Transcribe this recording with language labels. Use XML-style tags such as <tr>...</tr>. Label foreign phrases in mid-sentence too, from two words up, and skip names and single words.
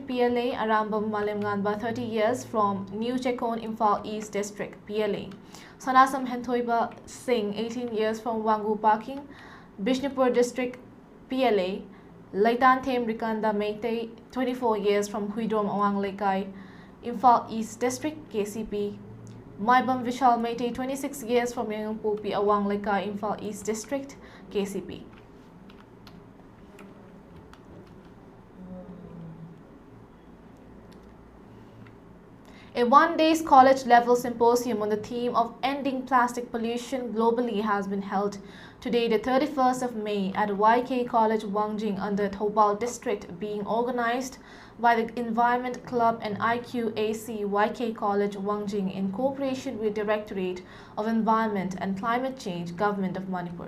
<en>PLA, Arambam Malemnganba, 30 years from New Chekon, Imphal East District PLA, Sanasam Hentoiba Singh, 18 years from Wangu Parking, Bishnupur District PLA, Laitan Them Rikanda Meitei, 24 years from Huidrom Awang Lekai, Imphal East District KCP, Maibam Vishal Meitei, 26 years from Yangpupi Awang Lekai, Imphal East District KCP. A one-day college-level symposium on the theme of ending plastic pollution globally has been held today, the 31st of May, at YK College Wangjing under Thoubal District, being organized by the Environment Club and IQAC YK College Wangjing in cooperation with Directorate of Environment and Climate Change, Government of Manipur.</en>